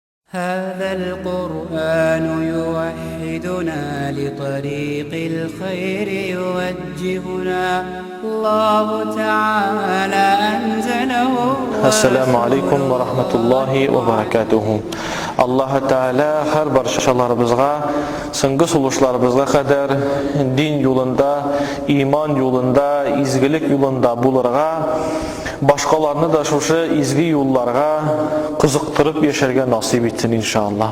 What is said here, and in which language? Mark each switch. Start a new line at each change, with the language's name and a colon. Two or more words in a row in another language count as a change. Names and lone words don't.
Arabic: هذا القرآن يوحدنا لطريق الخير يوجهنا الله تعالى أنزله. السلام عليكم ورحمة الله وبركاته.
Tatar: Allah Teala her barşalarımızga, sıngı suluşlarımızga kadar din yolunda, iman yolunda, izgilik yolunda bularga, başkalarını da şuşu izgi yollarga kızıktırıp yaşarga nasip etsin inşallah.